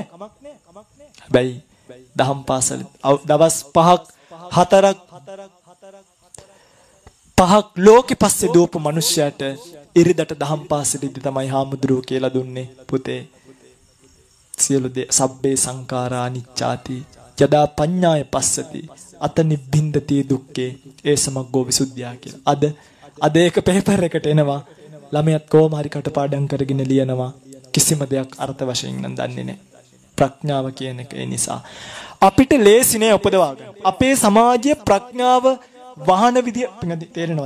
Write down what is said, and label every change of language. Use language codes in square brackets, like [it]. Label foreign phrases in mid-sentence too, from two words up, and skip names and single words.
[si] හැබැයි දහම් පාසලේ දවස් 5ක් 4ක් ලෝකෙ පස්සේ දූපු මිනිස්සයාට ඉරිදට දහම් පාසලේදී තමයි හාමුදුරුවෝ කියලා දුන්නේ පුතේ සියලු දේ [pi] සබ්බේ සංඛාරා අනිච්චාති යදා පඤ්ඤාය පස්සති අත නිබ්බින්දති දුක්ඛේ ඒ සමග්ගෝ විසුද්ධියා [si] කියලා. අද ඒක පේපර් එකට එනවා. ළමයාත් කොහොම හරි කටපාඩම් කරගෙන ලියනවා. කිසිම දෙයක් අර්ථ වශයෙන් නම් දන්නේ නැහැ. ප්‍රඥාව කියන එක ඒ නිසා අපිට ලේසි නෑ උපදවා ගන්න. අපේ සමාජයේ ප්‍රඥාව වහන විදිය තේරෙනවද?